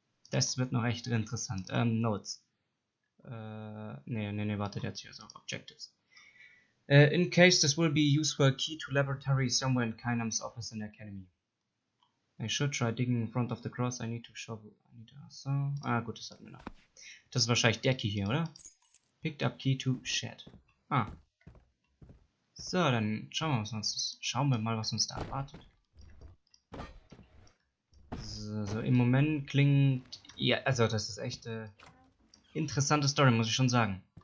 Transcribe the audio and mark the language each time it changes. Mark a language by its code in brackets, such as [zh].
[de] Das wird noch echt interessant. Notes. Nee, warte, der hat hier so Objectives. [en] In case this will be useful, a key to laboratory somewhere in Kainam's office in the academy. I should try digging in front of the cross. I need to shovel. So. [de] Ah, gut, das hatten wir noch. Das ist wahrscheinlich der Key hier, oder? [en] Picked up key to shed. [de] Ah. So, dann schauen wir mal, was uns da erwartet. So, im Moment klingt... Ja, also das ist echt interessante Story, muss ich schon sagen.